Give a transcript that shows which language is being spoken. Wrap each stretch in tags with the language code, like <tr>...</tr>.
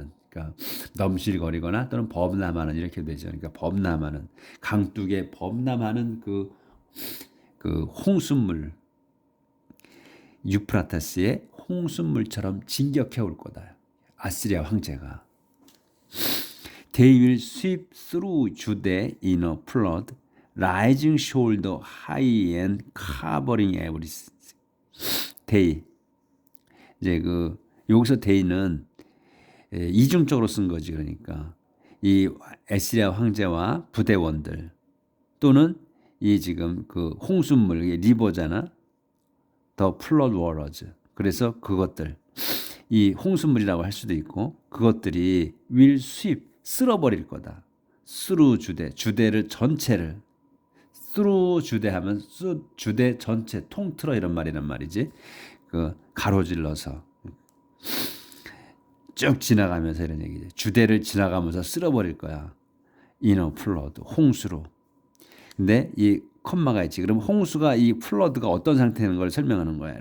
<ko>그러니까 넘실거리거나 또는 범람하는 이렇게 되죠. 그러니까 범람하는 강둑에 범람하는 그 홍수물 유프라테스의 홍수물처럼 진격해 올 거다. 아시리아 황제가.</ko> <en>They will sweep through Judah in a flood, rising shoulder high and covering everything. They</en> <ko>이제 여기서 day는 이중적으로 쓴 거지. 그러니까 이 에스리아 황제와 부대원들 또는 이 지금 그 홍수물 리버잖아.</ko> <en>The flood waters.</en> <ko>그래서 그것들 이 홍수물이라고 할 수도 있고 그것들이</ko> <en>will sweep</en> <ko>쓸어버릴 거다.</ko> <en>through</en> <ko>주대를 전체를 through 주대하면 주대 전체 통틀어 이런 말이란 말이지. 그 가로질러서 쭉 지나가면서 이런 얘기지. 주대를 지나가면서 쓸어버릴 거야.</ko> <en>in a flood</en> <ko>홍수로. 근데 이 컴마가 있지. 그럼 홍수가 이 플러드가 어떤 상태인 걸 설명하는 거야.</ko>